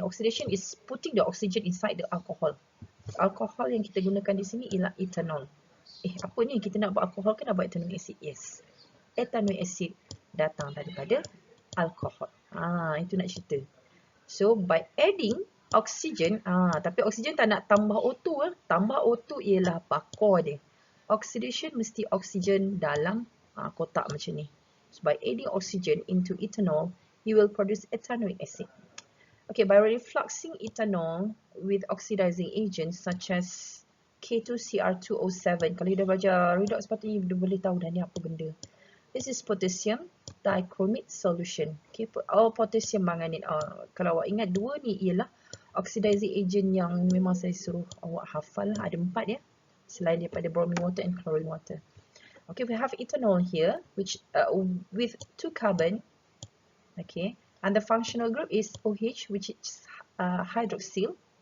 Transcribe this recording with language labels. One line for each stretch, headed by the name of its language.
English: Oxidation is putting the oxygen inside the alcohol.
Malay: Alkohol yang kita gunakan di sini ialah ethanol. Apa ni? Kita nak buat alkohol kan nak buat ethanoic acid? Yes. Ethanoic acid datang daripada alkohol. Itu nak cerita.
English: So, by adding oxygen, tapi oxygen
Malay: tak nak tambah
English: O2.
Malay: Tambah O2 ialah bakor dia. Oxidation mesti oxygen dalam kotak macam ni.
English: So by adding oxygen into ethanol, you will produce ethanoic acid. Okay, by refluxing ethanol with oxidizing agents such as K2CR2O7.
Malay: Kalau you dah belajar redox, sepatutnya you boleh tahu dah ni apa benda.
English: This is potassium dichromate solution. Okay, potassium manganate.
Malay: Kalau awak ingat dua ni ialah oxidizing agent yang memang saya suruh awak hafal. Ada 4 ya. Selain daripada bromine water and chlorine water.
English: Okay, we have ethanol here, which with 2 carbon. Okay, and the functional group is OH, which is hydroxyl.